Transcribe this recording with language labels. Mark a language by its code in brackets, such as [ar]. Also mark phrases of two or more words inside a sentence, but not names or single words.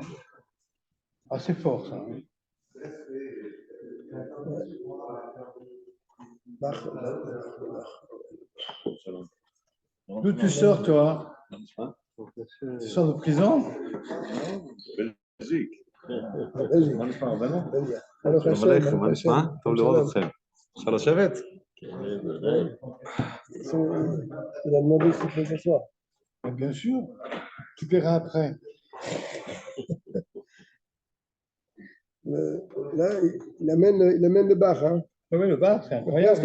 [fr] Ah, c'est fort, ça. Hein. D'où tu sors, toi? Tu sors de prison? Belgique. [he] טוב לראות אתכם. אפשר לשבת? [fr] Il a demandé si tu peux s'asseoir. Bien sûr. Tu paieras après. Là, il amène le bar. Hein. Oui, le bar, c'est Parce